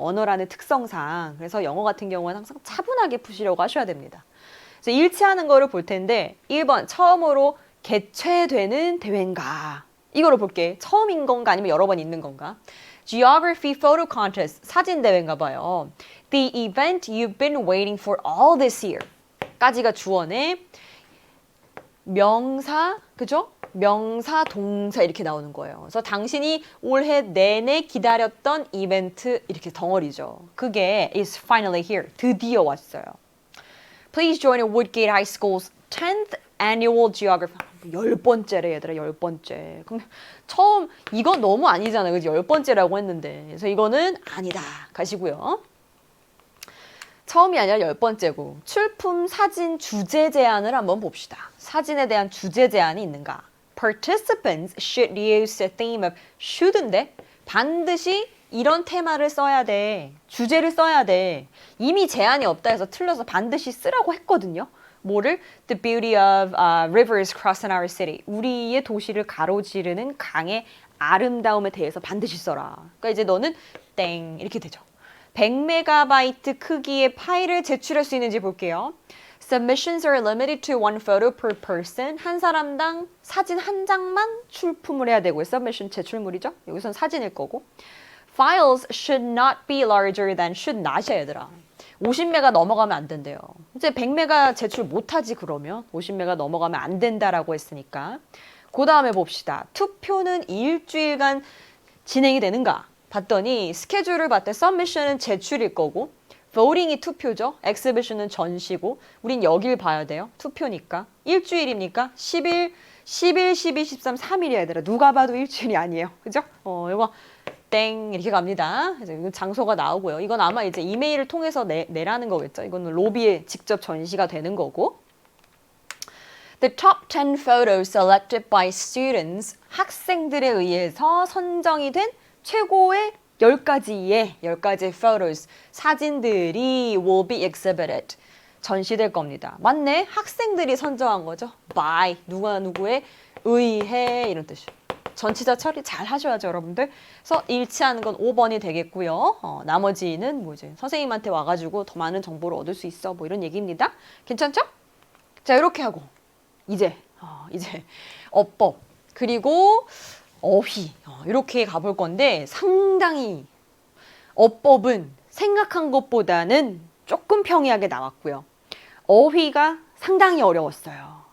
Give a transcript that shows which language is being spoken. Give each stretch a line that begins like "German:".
Korean: 언어라는 특성상. 그래서 영어 같은 경우는 항상 차분하게 푸시려고 하셔야 됩니다. 그래서 일치하는 거를 볼 텐데 1번 처음으로 개최되는 대회인가? 이거를 볼게. 처음인 건가 아니면 여러 번 있는 건가?
English: Geography Photo Contest
Korean: 사진 대회인가 봐요.
English: The event you've been waiting for all this year
Korean: 까지가 주어네. 명사, 그죠? 명사, 동사 이렇게 나오는 거예요. 그래서 당신이 올해 내내 기다렸던 이벤트 이렇게 덩어리죠. 그게
English: is finally here.
Korean: 드디어 왔어요.
English: Please join Woodgate High School's 10th Annual Geography.
Korean: 10번째래 얘들아 10번째. 그럼 처음 이거 너무 아니잖아요. 그지? 10번째라고 했는데. 그래서 이거는 아니다. 가시고요. 처음이 아니라 10번째고 출품 사진 주제 제안을 한번 봅시다. 사진에 대한 주제 제안이 있는가?
English: Participants should use the theme of should인데
Korean: 반드시 이런 테마를 써야 돼. 주제를 써야 돼. 이미 제한이 없다 해서 틀려서 반드시 쓰라고 했거든요. 뭐를?
English: The beauty of rivers crossing our city.
Korean: 우리의 도시를 가로지르는 강의 아름다움에 대해서 반드시 써라. 그러니까 이제 너는 땡 이렇게 되죠. 100MB 크기의 파일을 제출할 수 있는지 볼게요.
English: Submissions are limited to one photo per person.
Korean: 한 사람당 사진 한 장만 출품을 해야 되고요. Submission 제출물이죠. 여기선 사진일 거고.
English: Files should not be larger than should not이야
Korean: 얘들아. 50메가 넘어가면 안 된대요. 이제 100메가 제출 못하지 그러면. 50메가 넘어가면 안 된다라고 했으니까. 그 다음에 봅시다. 투표는 일주일간 진행이 되는가? 봤더니 스케줄을 봤더니 submission은 제출일 거고 voting이 투표죠. exhibition은 전시고 우린 여길 봐야 돼요. 투표니까. 일주일입니까? 10일, 12, 13, 3일이야 얘들아. 누가 봐도 일주일이 아니에요. 그죠? 이거 땡 이렇게 갑니다. 그래서 이건 장소가 나오고요. 이건 아마 이제 이메일을 통해서 내라는 거겠죠. 이거는 로비에 직접 전시가 되는 거고.
English: The top 10 photos selected by students
Korean: 학생들에 의해서 선정이 된 최고의 10가지
English: photos
Korean: 사진들이
English: will be exhibited
Korean: 전시될 겁니다. 맞네. 학생들이 선정한 거죠. by 누가 누구에 의해 이런 뜻이에요. 전치사 처리 잘 하셔야죠, 여러분들. 그래서 일치하는 건 5번이 되겠고요. 나머지는 뭐지? 선생님한테 와가지고 더 많은 정보를 얻을 수 있어. 뭐 이런 얘기입니다. 괜찮죠? 자, 이렇게 하고 이제 어법 그리고 어휘 이렇게 가볼 건데 상당히 어법은 생각한 것보다는 조금 평이하게 나왔고요. 어휘가 상당히 어려웠어요.